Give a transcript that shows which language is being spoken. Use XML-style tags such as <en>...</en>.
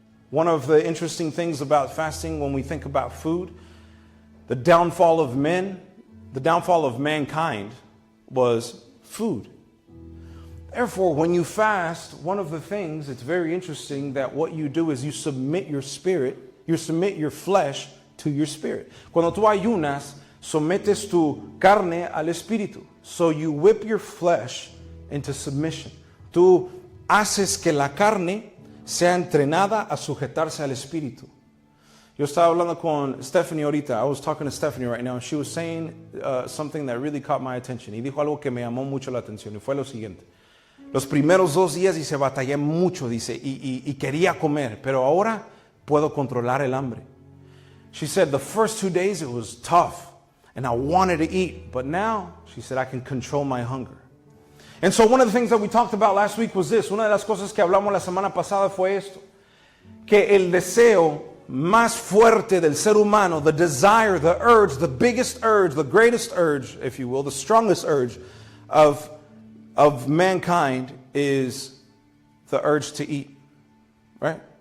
<en>One of the interesting things about fasting when we think about food, the downfall of men, the downfall of mankind was food. Therefore, when you fast, one of the things, it's very interesting that what you do is you submit your spirit, you submit your flesh to your spirit.</en> <es>Cuando tú ayunas, sometes tu carne al espíritu.</es> <en>So you whip your flesh into submission.</en> <es>Tú haces que la carne sea entrenada a sujetarse al espíritu. Yo estaba hablando con Stephanie ahorita.</es> <en>I was talking to Stephanie right now, and she was saying something that really caught my attention.</en> <es>Y dijo algo que me llamó mucho la atención, y fue lo siguiente. Los primeros 2 días, dice, batallé mucho, dice, y quería comer, pero ahora puedo controlar el hambre.</es> <en>She said, the first 2 days it was tough, and I wanted to eat, but now, she said, I can control my hunger. And so one of the things that we talked about last week was this.</en> <es>Una de las cosas que hablamos la semana pasada fue esto. Que el deseo más fuerte del ser humano,</es> <en>the desire, the urge, the biggest urge, the greatest urge, if you will, the strongest urge of mankind is the urge to eat. Right?</en>